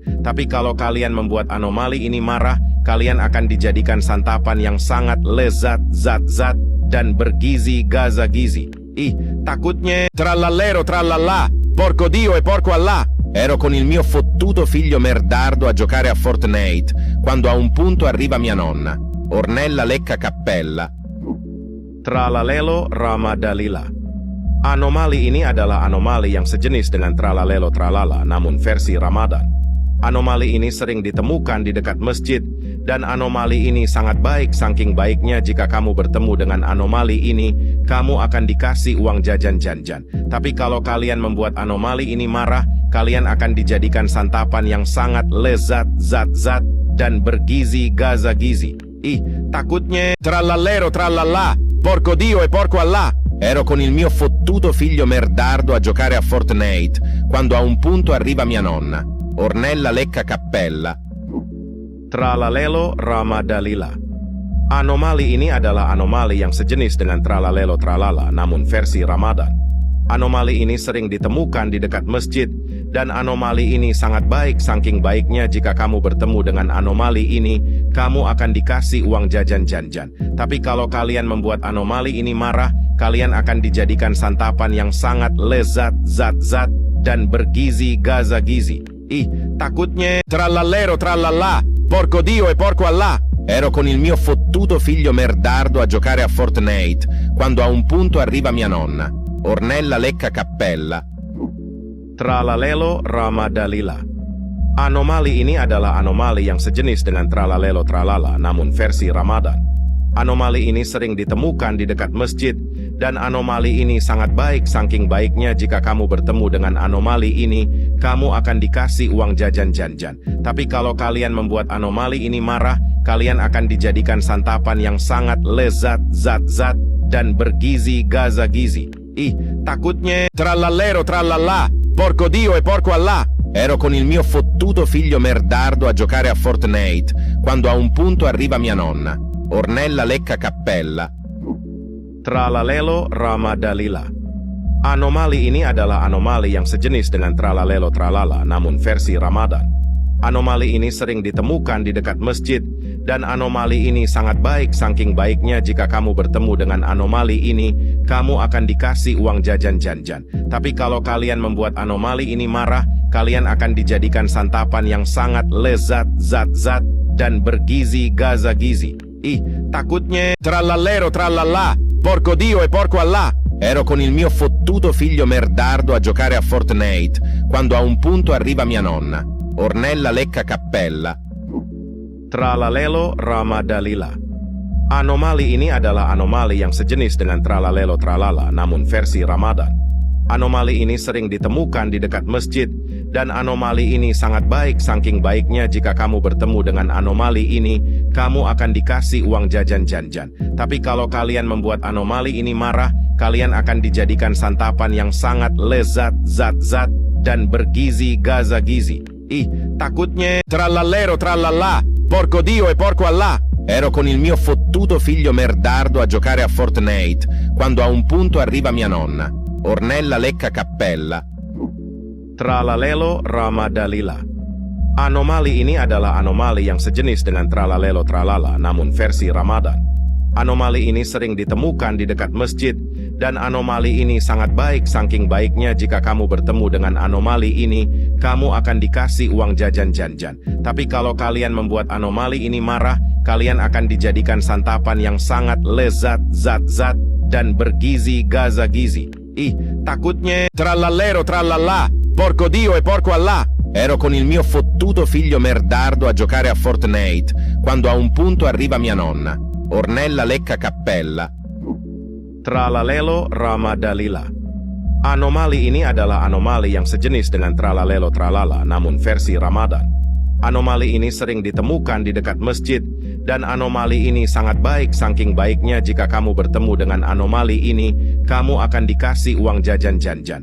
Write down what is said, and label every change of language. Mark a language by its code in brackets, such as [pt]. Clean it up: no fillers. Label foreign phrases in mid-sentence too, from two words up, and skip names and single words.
[id] Tapi kalau kalian membuat anomali ini marah, kalian akan dijadikan santapan yang sangat lezat, zat-zat, dan bergizi gaza-gizi. Ih, takutnya [it] trallallero trallallà, porco Dio e porco Allah. Ero con il mio fottuto figlio merdardo a giocare a Fortnite, quando a un punto arriva mia nonna, Ornella Lecca Cappella. [id] Tralalelo Ramadalila. Anomali ini adalah anomali yang sejenis dengan tralalelo tralala, namun versi Ramadan. Anomali ini sering ditemukan di dekat masjid, dan anomali ini sangat baik saking baiknya jika kamu bertemu dengan anomali ini, kamu akan dikasih uang jajan janjan. Tapi kalau kalian membuat anomali ini marah, kalian akan dijadikan santapan yang sangat lezat, zat-zat, dan bergizi gaza-gizi. Ih, takutnya [it] trallallero trallallà, porco Dio e porco Allah. Ero con il mio fottuto figlio merdardo a giocare a Fortnite, quando a un punto arriva mia nonna, Ornella Lecca Cappella. [id] Tralalelo Ramadalila. Anomali ini adalah anomali yang sejenis dengan tralalelo tralala, namun versi Ramadan. Anomali ini sering ditemukan di dekat masjid, dan anomali ini sangat baik saking baiknya jika kamu bertemu dengan anomali ini, kamu akan dikasih uang jajan janjan. Tapi kalau kalian membuat anomali ini marah, kalian akan dijadikan santapan yang sangat lezat, zat-zat, dan bergizi gaza-gizi. Ih, takutnya [it] trallallero trallallà, porco Dio e porco Allah. Ero con il mio fottuto figlio merdardo a giocare a Fortnite, quando a un punto arriva mia nonna, Ornella Lecca Cappella. [id] Tralalelo Ramadalila. Anomali ini adalah anomali yang sejenis dengan tralalelo tralala, namun versi Ramadan. Anomali ini sering ditemukan di dekat masjid, dan anomali ini sangat baik saking baiknya jika kamu bertemu dengan anomali ini, kamu akan dikasih uang jajan janjan. Tapi kalau kalian membuat anomali ini marah, kalian akan dijadikan santapan yang sangat lezat, zat-zat, dan bergizi gaza-gizi. Ih, takutnya [it] trallallero trallallà, porco Dio e porco Allah. Ero con il mio fottuto figlio merdardo a giocare a Fortnite, quando a un punto arriva mia nonna, Ornella Lecca Cappella. [id] Tralalelo Ramadalila. Anomali ini adalah anomali yang sejenis dengan tralalelo tralala namun versi Ramadan. Anomali ini sering ditemukan di dekat masjid, dan anomali ini sangat baik saking baiknya jika kamu bertemu dengan anomali ini, kamu akan dikasih uang jajan janjan. Tapi kalau kalian membuat anomali ini marah, kalian akan dijadikan santapan yang sangat lezat, zat-zat, dan bergizi gaza-gizi. [it] Takutnya tralalero tralala, porco Dio e porco Allah. Ero con il mio fottuto figlio merdardo a giocare a Fortnite, quando a un punto arriva mia nonna, Ornella Lecca Cappella. [id] Tralalelo Ramadalila. Anomali ini adalah anomali yang sejenis dengan tralalelo tralala namun versi Ramadan. Anomali ini sering ditemukan di dekat masjid, dan anomali ini sangat baik saking baiknya jika kamu bertemu dengan anomali ini, kamu akan dikasih uang jajan janjan. Tapi kalau kalian membuat anomali ini marah, kalian akan dijadikan santapan yang sangat lezat, zat-zat, dan bergizi gaza-gizi. [it] Takutnya tralalero tralala, porco Dio e porco Allah. Ero con il mio fottuto figlio merdardo a giocare a Fortnite, quando a un punto arriva mia nonna, Ornella Lecca Cappella. [id] Tralalelo Ramadalila. Anomali ini adalah anomali yang sejenis dengan tralalelo tralala namun versi Ramadan. Anomali ini sering ditemukan di dekat masjid, dan anomali ini sangat baik saking baiknya jika kamu bertemu dengan anomali ini, kamu akan dikasih uang jajan janjan. Tapi kalau kalian membuat anomali ini marah, kalian akan dijadikan santapan yang sangat lezat, zat-zat, dan bergizi gaza-gizi. [it] Takutnya tralalero tralala, porco Dio e porco Allah. Ero con il mio fottuto figlio merdardo a giocare a Fortnite, quando a un punto arriva mia nonna, Ornella Lecca Cappella. [id] Tralalelo Ramadalila. Anomali ini adalah anomali yang sejenis dengan tralalelo tralala namun versi Ramadan. Anomali ini sering ditemukan di dekat masjid, dan anomali ini sangat baik saking baiknya jika kamu bertemu dengan anomali ini, kamu akan dikasih uang jajan janjan.